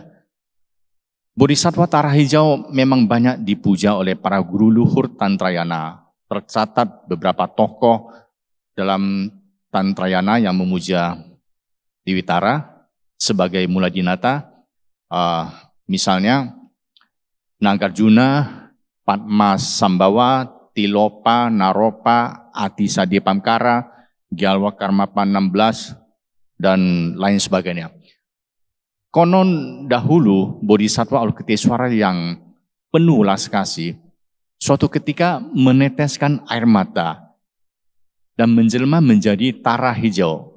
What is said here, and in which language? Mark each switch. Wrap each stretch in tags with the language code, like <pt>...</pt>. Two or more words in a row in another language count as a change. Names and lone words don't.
<id>Bodhisattva Tara Hijau memang banyak dipuja oleh para guru luhur Tantrayana. Tercatat beberapa tokoh dalam Tantrayana yang memuja Dewi Tara sebagai Muladinata, misalnya Nagarjuna, Padma Sambawa, Tilopa, Naropa, Atisadi Pamkara, Gyalwa Karmapa 16, dan lain sebagainya. Konon dahulu Bodhisattva Avalokitesvara yang penuh ulas kasih, suatu ketika meneteskan air mata dan menjelma menjadi Tara Hijau.</id>